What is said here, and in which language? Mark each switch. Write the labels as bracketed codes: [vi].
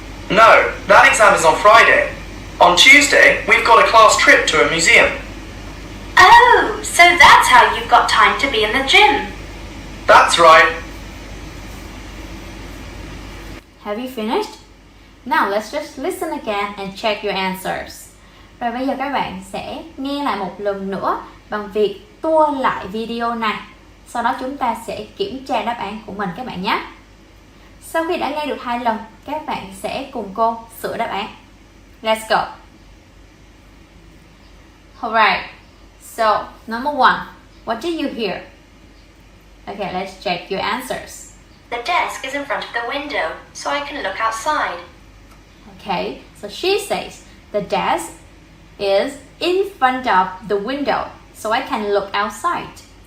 [en] No, that exam is on Friday. On Tuesday, we've got a class trip to a museum. Oh, so that's how you've got time to be in the gym. That's right. Have you finished? Now let's just listen again and check your answers. [vi] Rồi bây giờ các bạn sẽ nghe lại một lần nữa bằng việc tua lại video này. Sau đó chúng ta sẽ kiểm tra đáp án của mình các bạn nhé. Sau khi đã nghe được 2 lần, các bạn sẽ cùng cô sửa đáp án. [en] Let's go. Alright. So, number 1, what did you hear? Okay, let's check your answers. The desk is in front of the window, so I can look outside. Okay, so she says the desk is in front of the window, so I can look outside.